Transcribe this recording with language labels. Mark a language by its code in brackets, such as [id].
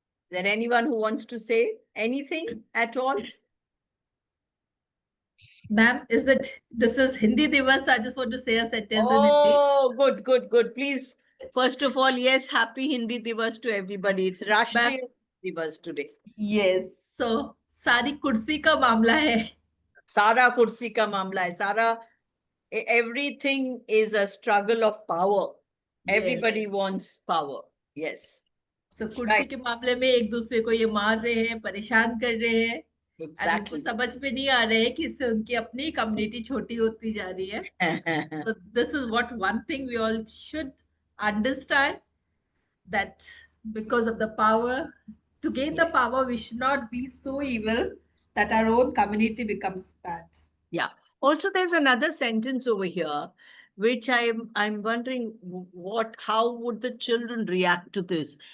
[en] Is there anyone who wants to say anything at all? Ma'am, this is Hindi Divas? I just want to say a sentence in Hindi. Oh, good, good, good. Please, first of all, yes, happy Hindi Divas to everybody. It's Rashtriya Divas today. Yes. [hi] So, सारी कुर्सी का मामला है. Sara kursi ka mamla hai. [en] Sara, everything is a struggle of power. Everybody wants power. Yes. [hi] So, कुर्सी के मामले में एक दूसरे को ये मार रहे हैं, परेशान कर रहे हैं. और उनको समझ में नहीं आ रहा है कि इससे उनकी अपनी कम्युनिटी छोटी होती जा रही है. [en] So this is what one thing we all should understand, that because of the power, to gain the power, we should not be so evil that our own community becomes bad. Yeah. Also, there's another sentence over here which I'm wondering how would the children react to this?